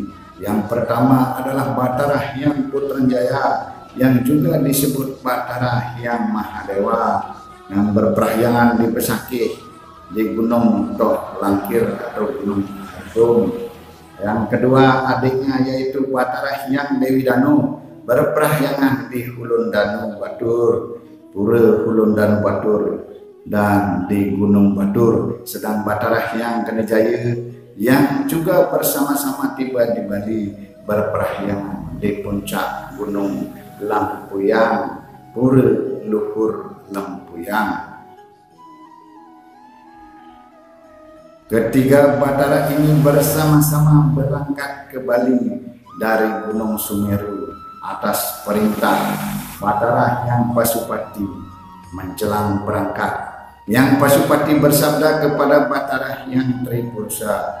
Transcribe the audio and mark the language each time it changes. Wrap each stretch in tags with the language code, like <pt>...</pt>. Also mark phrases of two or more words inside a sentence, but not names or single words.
<id>Yang pertama adalah Batarah Hyang Putranjaya yang juga disebut Batarah Hyang Mahadewa yang berperahyangan di Besakih di Gunung Tok Langkir atau Gunung Agung. Yang kedua adiknya yaitu Batarah Hyang Dewi Danu berperahyangan di Hulun Danu Batur, Pura Hulun Danu Batur dan di Gunung Batur. Sedang Batarah Hyang Kenejaya yang juga bersama-sama tiba di Bali berperahyangan di puncak Gunung Lempuyang, Pura Luhur Lempuyang. Ketiga Batarah ini bersama-sama berangkat ke Bali dari Gunung Sumeru atas perintah Batarah Hyang Pasupati. Menjelang berangkat, Hyang Pasupati bersabda kepada Batarah Hyang Tripurusha.</id>